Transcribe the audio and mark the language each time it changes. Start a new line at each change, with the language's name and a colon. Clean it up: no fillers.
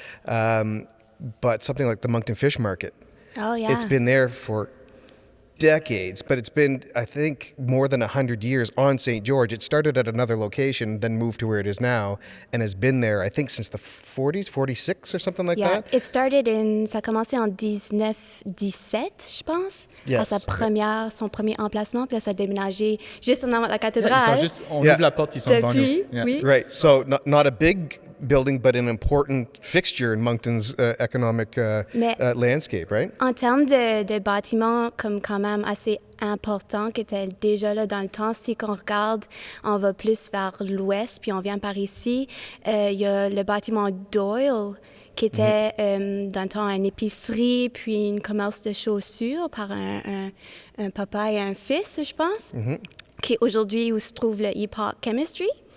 English: But something like the Moncton Fish Market, oh, yeah. It's been there for decades, but it's been, I think, more than 100 years on St. George. It started at another location, then moved to where it is now, and has been there, I think, since the 40s, 46 or something like that. It started
French: ça a commencé en 1917, je pense, à son premier emplacement, puis là, ça a déménagé juste en avant de la cathédrale. On ouvre la porte, ils sont devant nous. Oui.
English: Right, so not a big building, but an important fixture in Moncton's economic landscape, right?
French: En termes de bâtiments comme quand même assez importants qui étaient déjà là dans le temps, si on regarde, on va plus vers l'ouest, puis on vient par ici, il y a le bâtiment Doyle, qui était dans le temps une épicerie, puis un commerce de chaussures par un papa et un fils, je pense, qui est aujourd'hui où se trouve le Epoch Chemistry.